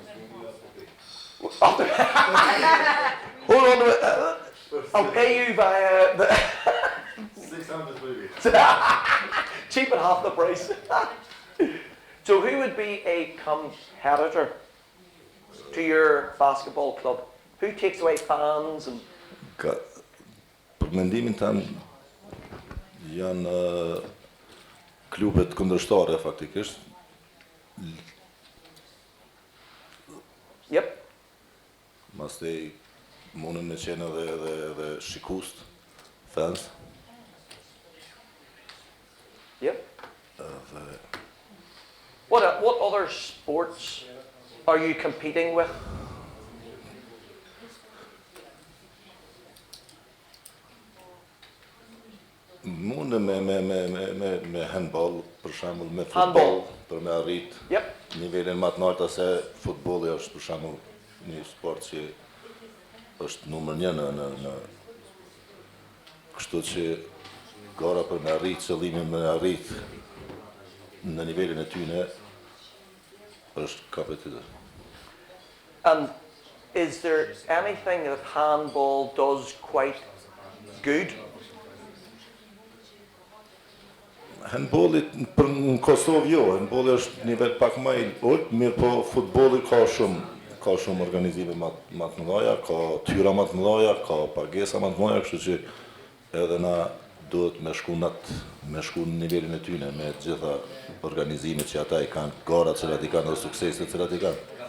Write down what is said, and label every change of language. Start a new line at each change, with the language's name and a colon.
English: Hold on a minute. I'll pay you via the 600 maybe. cheap at half the price. So who would be a competitor to your basketball club? Who takes away fans and
Albanian: Për mendimin tan janë klubet kundërshtare faktikisht.
English: Yep.
Albanian: Mastej mundën me qenë edhe shikues, fans.
English: Yep. What other sports are you competing with?
Albanian: Mundën me handball, për shembull, me
English: Handball.
Albanian: futboll, për me arrit
English: Yep.
Albanian: nivelin më të lartë se futbolli është për shembull një sport që është numër 1 në kështu që gara për me arrit qëllimin me arrit në nivelin e tyne është kapetitor.
English: And is there anything that handball does quite good?
Albanian: Handballit për në Kosovë jo, handballi është nivel pak më i ulët, mirë po futbolli ka shumë organizime më të mëdha, ka tyra më të mëdha, ka pagesa më të mëdha, kështu që edhe na duhet me shku në nivelin e tyne me të gjitha organizimet që ata i kanë, garat që i kanë dhe sukseset që i kanë.